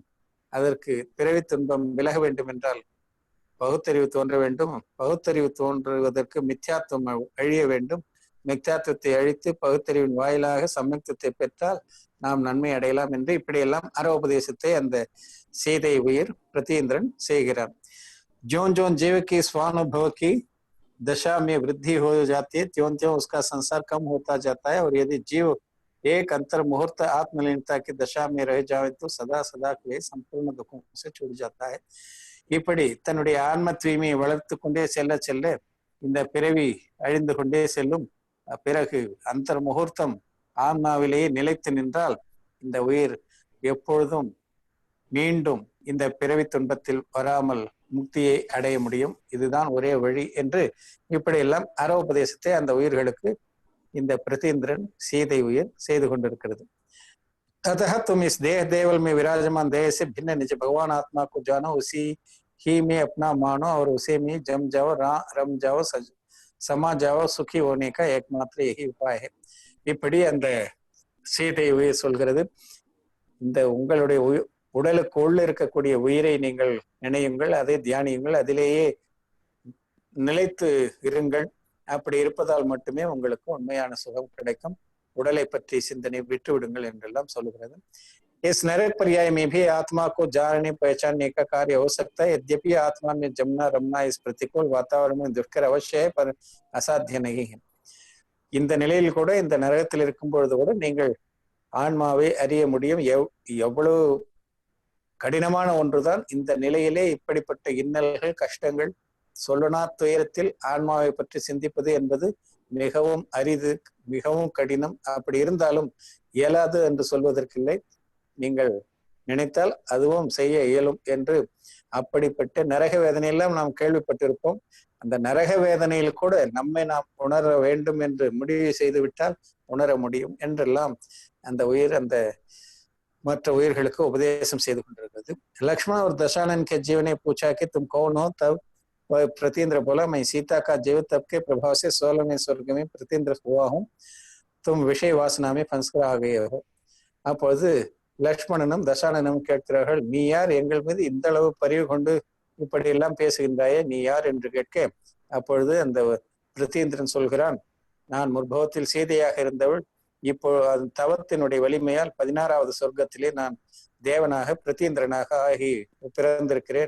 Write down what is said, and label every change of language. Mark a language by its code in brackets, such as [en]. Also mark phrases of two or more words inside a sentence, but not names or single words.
[ta] அதற்கு பிறவி துன்பம் விலக வேண்டும் என்றால் பகுத்தறிவு தோன்ற வேண்டும். பகுத்தறிவு தோன்றுவதற்கு மித்யாத்துவம் அழிய வேண்டும். மித்யாத்துவத்தை அழித்து பகுத்தறிவின் வாயிலாக சமத்துவத்தை பெற்றால் நாம் நன்மை அடையலாம் என்று இப்படியெல்லாம் அரோபதேசத்தை அந்த சீதை உயிர் பிரதீந்திரன் செய்கிறார். [hi] ज्यों ज्यों जीव की स्वानुभव की दशा में वृद्धि हो जाती है, त्यों त्यों उसका संसार कम होता जाता है। और यदि जीव एक अंतर मुहूर्त आत्मलीनता की दशा में रह जाए तो सदा सदा के लिए संपूर्ण दुखों से छूट जाता है. [ta] இப்படி தன்னுடைய ஆன்ம தூய்மையை வளர்த்து கொண்டே செல்ல செல்ல இந்த பிறவி அழிந்து கொண்டே செல்லும். பிறகு அந்த முகூர்த்தம் ஆன்மாவிலேயே நிலைத்து நின்றால் இந்த உயிர் எப்பொழுதும் மீண்டும் இந்த பிறவி துன்பத்தில் வராமல் முக்தியை அடைய முடியும். இதுதான் ஒரே வழி என்று இப்படியெல்லாம் அரோபதேசத்தை அந்த உயிர்களுக்கு இந்த பிரதீந்திரன் சீதை உயிர் செய்து கொண்டிருக்கிறது. [hi] अतः तुम इस देह देवल में विराजमान देह से भिन्न निज भगवान आत्मा को जानो, उसी ही में अपना मानो और उसी में जम जाओ, रम जाओ, समा जाओ, सुखी होने का एकमात्र यही उपाय है. [ta] இப்படி அந்த சீதை உயிர் சொல்கிறது, இந்த உங்களுடைய உடலுக்கு உள்ள இருக்கக்கூடிய உயிரை நீங்கள் நினையுங்கள், அதை தியானியுங்கள், அதிலேயே நிலைத்து இருங்கள். அப்படி இருப்பதால் மட்டுமே உங்களுக்கு உண்மையான சுகம் கிடைக்கும். உடலை பற்றி சிந்தனை விட்டு விடுங்கள் என்றெல்லாம் சொல்லுகிறது. [hi] इस नरक पर्याय में भी आत्मा को जानने पहचानने का कार्य हो सकता है। यद्यपि आत्मा में जमना रमना इस प्रतिकूल वातावरण में दुष्कर अवश्य है, पर असाध्य नहीं है. [ta] இந்த நிலையில் கூட, இந்த நரகத்தில் இருக்கும் பொழுது கூட நீங்கள் ஆன்மாவை அறிய முடியும். எவ்வளவு கடினமான ஒன்றுதான் இந்த நிலையிலே இப்படிப்பட்ட இன்னல்கள், கஷ்டங்கள், சொல்லனா துயரத்தில் ஆன்மாவை பற்றி சிந்திப்பது என்பது மிகவும் அரிது, மிகவும் கடினம். அப்படி இருந்தாலும் இயலாது என்று சொல்வதற்கில்லை. நீங்கள் நினைத்தால் அதுவும் செய்ய இயலும் என்று. அப்படிப்பட்ட நரக வேதனையெல்லாம் நாம் கேள்விப்பட்டிருப்போம். அந்த நரக வேதனையில் கூட நம்மை நாம் உணர வேண்டும் என்று முடிவு செய்து விட்டால் உணர முடியும் என்றெல்லாம் அந்த உயிர் அந்த மற்ற உயிர்களுக்கு உபதேசம் செய்து கொண்டிருக்கிறது. [hi] लक्ष्मण और दशानन के जीवन ने पूछा कि तुम कौन हो? तब वह प्रतीन्द्र बोला, मैं सीता का जीव तब के प्रभाव से 16वें स्वर्ग में प्रतीन्द्र हुआ हूँ. तुम विषय वासना में फंसकर आ गए हो. [ta] அப்பொழுது லக்ஷ்மணனும் தசானனும் கேட்கிறார்கள், நீ யார்? எங்கள் மீது இந்த அளவு பரிவு கொண்டு இப்படி எல்லாம் பேசுகின்றாயே, நீ யார் என்று கேட்க, அப்பொழுது அந்த பிரதீந்திரன் சொல்கிறான், நான் முற்பவத்தில் சீதையாக இருந்தவள், இப்போ தவத்தினுடைய வலிமையால் 16வது சொர்க்கத்திலே நான் தேவனாக பிரதீந்திரனாக ஆகி பிறந்திருக்கிறேன்.